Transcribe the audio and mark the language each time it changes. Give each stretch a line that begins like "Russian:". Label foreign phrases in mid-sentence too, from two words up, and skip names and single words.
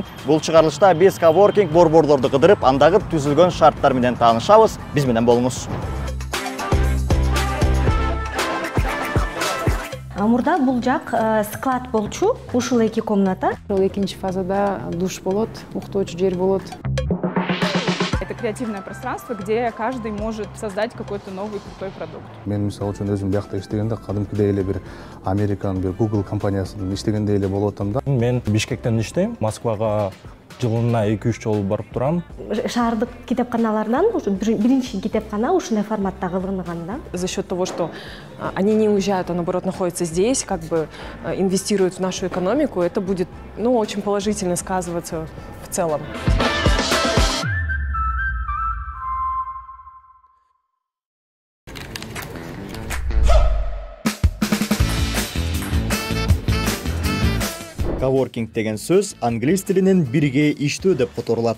Kyrgyz: Бул чыгарылышта биз коворкинг борборлорду кыдырып, андагы түзүлгөн шарттар менен таанышабыз. Биз менен болуңуз. Мурда бул жак склад болчу, ушул 2 комната. Экинчи фазада душ болот, уктоочу жер болот.
Russian: Это креативное пространство, где каждый может создать какой-то новый крутой продукт.
Kyrgyz: Мен мисалы үчүн өзүм биякта иштегенде кадимкидей эле бир Американын бир Google компаниясында иштегендей эле болуп атам да. Мен Бишкектен иштейм, Москвага жылына 2-3 жолу барып турам. Шаардык китепканалардан биринчи китепкана ушундай форматта кылынган да.
Russian: За счет того, что они не уезжают, а наоборот находятся здесь, как бы инвестируют в нашу экономику, это будет, очень положительно сказываться в целом.
Kyrgyz: Коворкинг деген сөз англис тилинен бирге иштөө деп которулат.